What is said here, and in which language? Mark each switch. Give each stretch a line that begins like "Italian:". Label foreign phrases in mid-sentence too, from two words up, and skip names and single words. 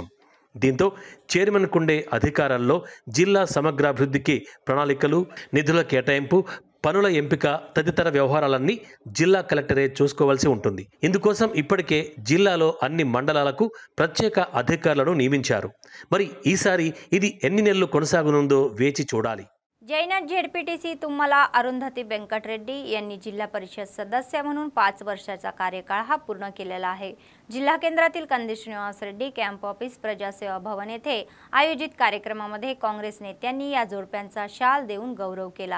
Telugu: దీంతో చైర్మన్ కుండే అధికారాల్లో జిల్లా సమగ్రాభివృద్ధికి ప్రణాళికలు, నిధుల కేటాయింపు, పనుల ఎంపిక తదితర వ్యవహారాలన్నీ జిల్లా కలెక్టరే చూసుకోవాల్సి ఉంటుంది। ఇందుకోసం ఇప్పటికే జిల్లాలో అన్ని మండలాలకు ప్రత్యేక అధికారులను నియమించారు। మరి ఈసారి ఇది ఎన్ని నెలలు కొనసాగనుందో వేచి చూడాలి।
Marathi: जैनत झेडपीटीसी तुम्हाला अरुंधती व्यंकटरेड्डी यांनी जिल्हा परिषद सदस्य म्हणून 5 वर्षाचा कार्यकाळ हा पूर्ण केलेला आहे। जिल्हा केंद्रातील कंदी श्रीनिवास रेड्डी कॅम्प ऑफिस प्रजासेवा भवन येथे आयोजित कार्यक्रमामध्ये काँग्रेस नेत्यांनी या जोडप्यांचा शाल देऊन गौरव केला।